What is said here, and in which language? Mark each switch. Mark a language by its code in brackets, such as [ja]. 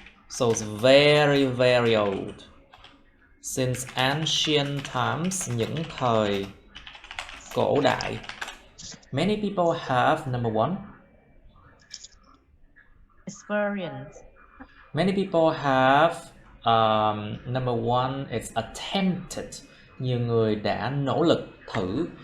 [en] So it's very very old. Since ancient times, [vi] những thời cổ đại. [en] Many people have, number one, experience. Many people have, number one, it's attempted. [vi] Nhiều người đã nỗ lực thử.